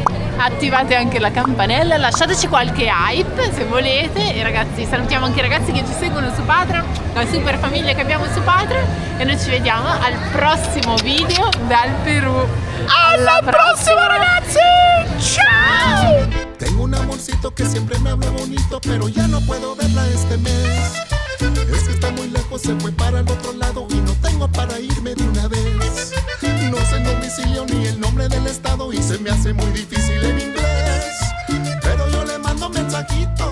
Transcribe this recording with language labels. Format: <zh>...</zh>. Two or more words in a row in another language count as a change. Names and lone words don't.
<it>attivate anche la campanella, lasciateci qualche hype se volete e ragazzi, salutiamo anche i ragazzi che ci seguono su Patreon, la super famiglia che abbiamo su Patreon, e noi ci vediamo al prossimo video dal Perù. Alla prossima, ragazzi, ciao.</it> <es>Tengo un amorcito que siempre me habla bonito, pero ya no puedo verla este mes. Es que está muy lejos, se fue para el otro lado y no tengo para irme de una vez. No sé el domicilio ni el nombre del estado y se me hace muy difícil en inglés, pero yo le mando mensajito</es>